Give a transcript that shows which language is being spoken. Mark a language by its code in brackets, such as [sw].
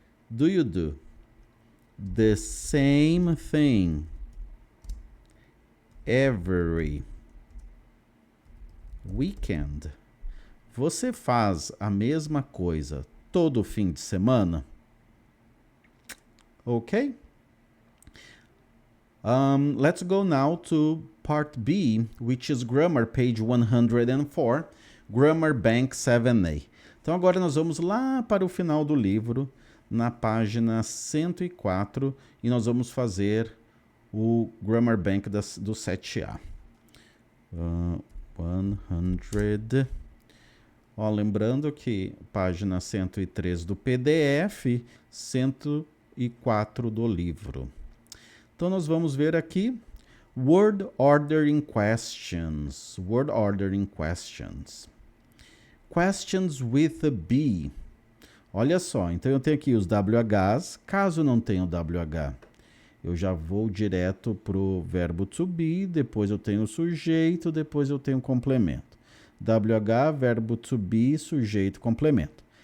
[en] Do you do the same thing every weekend? [pt] Você faz a mesma coisa todo fim de semana? Ok? [en] Let's go now to part B, which is Grammar, page 104, Grammar Bank 7a. [pt] Então agora nós vamos lá para o final do livro, na página 104, e nós vamos fazer o Grammar Bank do 7a. 100. Ó, lembrando que página 103 do PDF, 104 do livro. Então, nós vamos ver aqui [en] word ordering questions. Word ordering questions. Questions with a be. [pt] Olha só, então eu tenho aqui os WHs. Caso não tenha o WH, eu já vou direto para o verbo to be, depois eu tenho o sujeito, depois eu tenho o complemento. WH, verbo to be, sujeito, complemento.